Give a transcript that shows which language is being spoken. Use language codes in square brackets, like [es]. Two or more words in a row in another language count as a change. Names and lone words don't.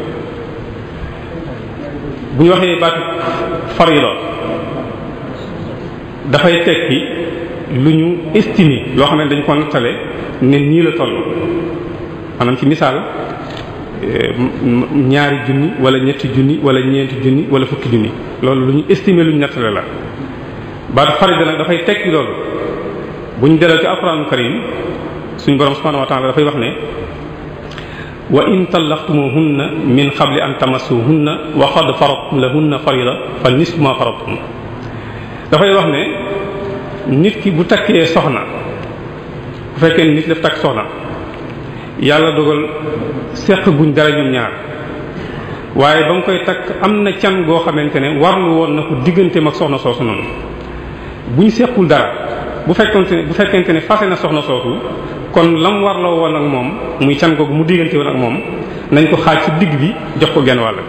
[wo] bu ñu waxee baatu farida dafay tekki lu ñu estimé loo xam ne dañ ko nattale ne nii la toll maanaam ci misaal ñaari junni wala ñetti junni wala ñeenti junni wala fukki junni loolu lu ñu estimé lu ñu nattale la. baatu farida nag dafay tekki loolu bu ñu delloo ci [ar] القرآن الكريم [wo] suñu borom [ar] سبحانه وتعالى [wo] dafay wax ne [ar] وإن طلقتموهن من قبل أن تمسوهن وقد فرضتم لهن فريضة فنصف ما فرضتم. [wo] dafay wax ne nit ki bu takkee soxna bu fekkee nit daf takk soxna yàlla dogal seq guñ dara ñoom ñaar waaye ba mu koy takk am na can goo xamante ne warlu woon na ko digganteem ak soxna soosu noonu buñ sequl dara bu fekkente ne fase na soxna soosu kon lam warloo woon ak moom muy can googu mu diggante woon ak moom nañ ko xaaj ci digg bi jox ko genn wàll.